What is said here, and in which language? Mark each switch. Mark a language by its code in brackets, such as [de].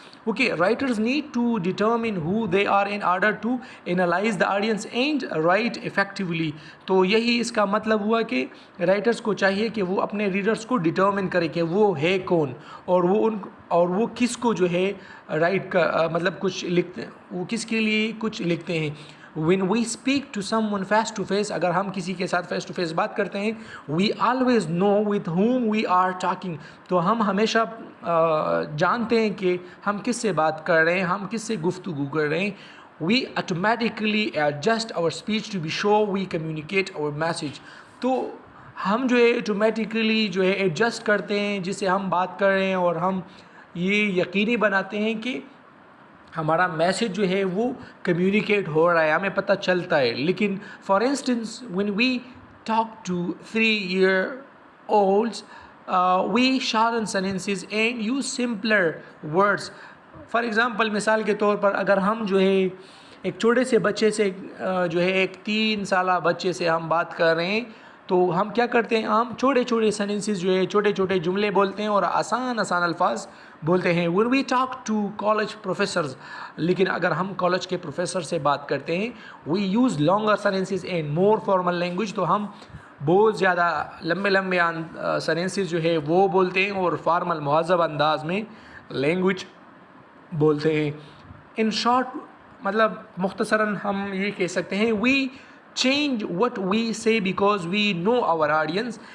[en] Okay, writers need to determine who they are in order to analyse the audience and write effectively. [ur] تو یہی اس کا مطلب ہوا کہ رائٹرز کو چاہیے کہ وہ اپنے ریڈرز کو ڈیٹرمن کرے کہ وہ ہے کون, اور وہ کس کو جو ہے رائٹ کا مطلب کچھ لکھتے ہیں, وہ کس کے لیے کچھ لکھتے ہیں. [en] when we speak to someone face to face, [ur] اگر ہم کسی کے ساتھ فیس ٹو فیس بات کرتے ہیں, [en] we always know with whom we are talking. [ur] تو ہم ہمیشہ جانتے ہیں کہ ہم کس سے بات کر رہے ہیں, ہم کس سے گفتگو کر رہے ہیں. [en] we automatically adjust our speech to be sure we communicate our message. [ur] تو ہم جو ہے آٹومیٹیکلی جو ہے ایڈجسٹ کرتے ہیں جس سے ہم بات کر رہے ہیں, اور ہم یہ یقینی بناتے ہیں کہ ہمارا میسیج جو ہے وہ کمیونیکیٹ ہو رہا ہے, ہمیں پتہ چلتا ہے. [en] لیکن for instance when we talk to 3-year-olds we shorten sentences and use simpler words. For example, [ur] مثال کے طور پر اگر ہم جو ہے ایک چھوٹے سے بچے سے جو ہے ایک 3 سالہ بچے سے ہم بات کر رہے ہیں, تو ہم کیا کرتے ہیں, ہم چھوٹے چھوٹے سینٹنسز جو ہے چھوٹے چھوٹے جملے بولتے ہیں اور آسان الفاظ بولتے ہیں. [en] when we talk to college professors, [ur] لیکن اگر ہم کالج کے پروفیسر سے بات کرتے ہیں, [en] we use longer sentences and more formal language. [ur] تو ہم بہت زیادہ لمبے سینٹنسز جو ہے وہ بولتے ہیں اور فارمل مہذب انداز میں لینگویج بولتے ہیں. [en] in short, [ur] مطلب مختصراً ہم یہ کہہ سکتے ہیں [en] we change what we say because we know our audience.